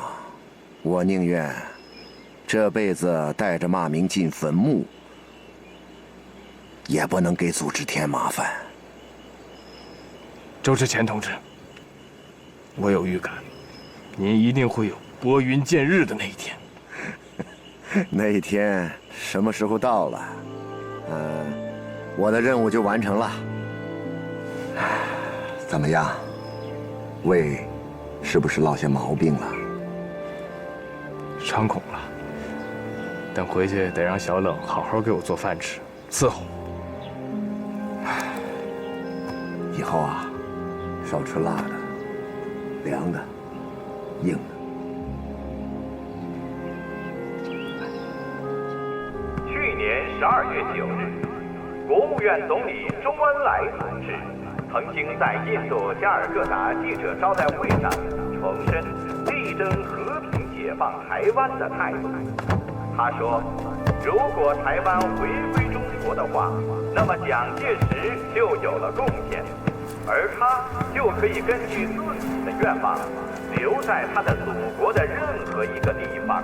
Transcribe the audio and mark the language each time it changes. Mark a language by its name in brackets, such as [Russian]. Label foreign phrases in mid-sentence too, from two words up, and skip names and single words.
[Chinese] 我寧願這輩子帶着罵名進墳墓，也不能給組織添麻煩。周之前同志，我有預感，您一定會有撥雲見日的那一天。那一天什麼時候到了，我的任務就完成了。怎麼樣，胃是不是落下毛病了？猖恐了。等回去得讓小冷好好給我做飯吃，伺候。以後啊，少吃辣的、涼的、硬的。去年12月9 日，國務院總理周恩來同志曾經在印度加爾各答記者招待會上重申力爭和平解解放台灣的態度。他說，如果台灣回歸中國的話，那麼蔣介石就有了貢獻，而他就可以根據自己的願望，留在他的祖國的任何一個地方。